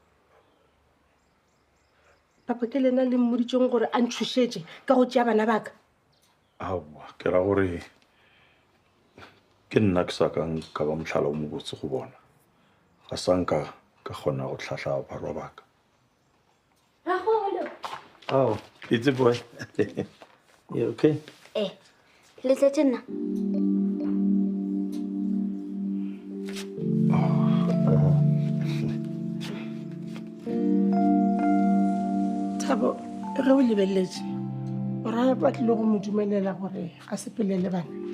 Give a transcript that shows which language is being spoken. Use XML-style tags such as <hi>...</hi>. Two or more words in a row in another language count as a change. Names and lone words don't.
<nso>Papa ke lena le mmoditšeng gore a ntšhušetše ka go tšea bana baka. Aowa ke ra gore ke nna ke sa kang ka ba motlhala o mobotse go bona ga sanka ka kgona go tlhahla barwa baka.</nso> <en>Oh, it's a boy. You okay?</en> <nso>Le tletse nna. Thabo ge o lebeletse o ra ba tlile go mo dumelela gore a sepelele bana.</nso>